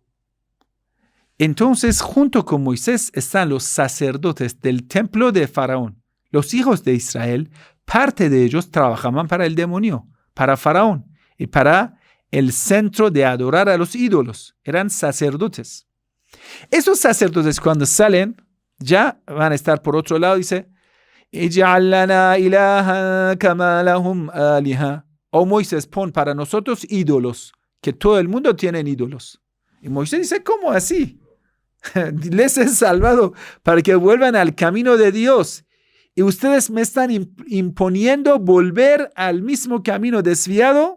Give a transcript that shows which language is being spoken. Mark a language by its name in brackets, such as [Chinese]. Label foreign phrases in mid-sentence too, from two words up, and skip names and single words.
[Spanish] Entonces, junto con Moisés están los sacerdotes del templo de Faraón. Los hijos de Israel, parte de ellos trabajaban para el demonio, para Faraón y para el centro de adorar a los ídolos. Eran sacerdotes. Esos sacerdotes cuando salen, ya van a estar por otro lado, dice, [Arabic] اجعل لنا إلها كما لهم آلهة. [Spanish] Oh Moisés, pon para nosotros ídolos, que todo el mundo tiene ídolos. Y Moisés dice, ¿cómo así? Les he salvado para que vuelvan al camino de Dios. Y ustedes me están imponiendo volver al mismo camino desviado.